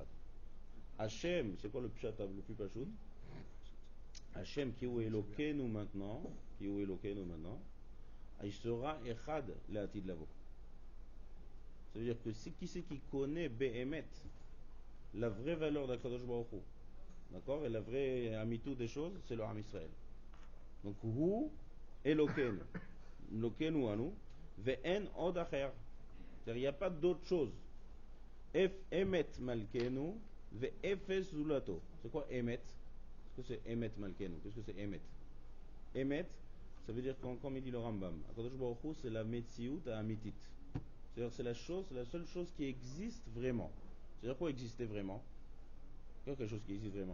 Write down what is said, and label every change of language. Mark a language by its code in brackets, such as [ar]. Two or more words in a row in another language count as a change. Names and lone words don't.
[fr] Hashem, c'est quoi le pshat le plus pachout? Hashem qui est Elokenu maintenant, il sera [he] אחד לעתיד לבוא. [fr] Ça veut dire que qui c'est qui connaît Behemet, la vraie valeur d'Akadosh Baruch Hu, d'accord, et la vraie amitou des choses, c'est le Ham Israël. [he] Donc הוא אלוקינו, אלוקינו אנו, ואין עוד אחר. [fr] C'est-à-dire il n'y a pas d'autre chose. [he] אמת מלכנו, ואפס זולתו. [fr] C'est quoi Emet? Qu'est-ce que c'est [he] אמת מלכנו? [fr] Qu'est-ce que c'est Emet? Emet, ça veut dire comme il dit le Rambam, Akadosh Baruch Hu, c'est la [he] מציאות האמיתית. [fr] C'est-à-dire c'est la seule chose qui existe vraiment. C'est-à-dire quoi exister vraiment? Il y a quelque chose qui existe vraiment.